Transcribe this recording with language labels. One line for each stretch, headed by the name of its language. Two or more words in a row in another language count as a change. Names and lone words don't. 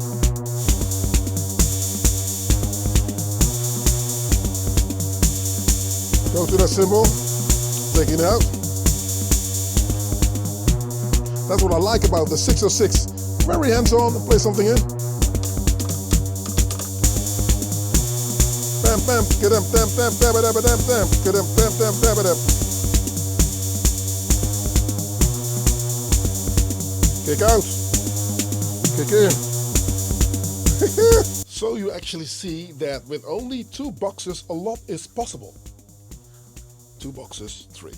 English: Go to that cymbal, take it out. That's what I like about the 606. Very hands-on, play something in. Bam, bam, kadam, dam, dam, dam, dam, dam, dam, kadam, dam, dam, dam, dam. Kick out, kick in. So you actually see that with only 2 boxes, a lot is possible. 2 boxes, 3.